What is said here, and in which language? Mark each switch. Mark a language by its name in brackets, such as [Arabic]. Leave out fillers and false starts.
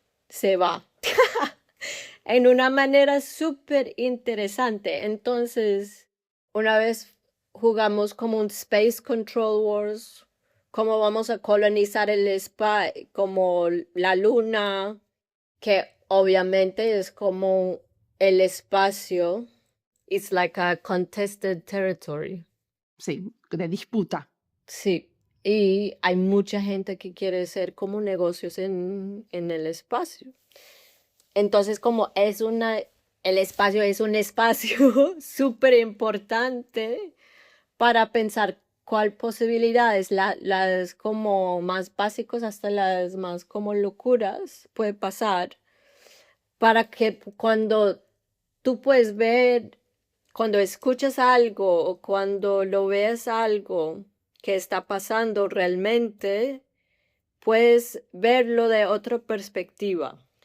[Spanish] Se va en una manera súper interesante. Entonces, una vez jugamos como un Space Control Wars, cómo vamos a colonizar el espacio, como la luna, que obviamente es como el espacio. [English] It's like a contested territory. [Spanish] Sí, de disputa. Sí, y hay mucha gente que quiere hacer como negocios en el espacio. Entonces, como el espacio es un espacio súper importante para pensar cuál posibilidades, las como más básicos hasta las más como locuras puede pasar, para que cuando tú puedes ver, cuando escuchas algo o cuando lo ves algo que está pasando realmente, puedes verlo de otra perspectiva.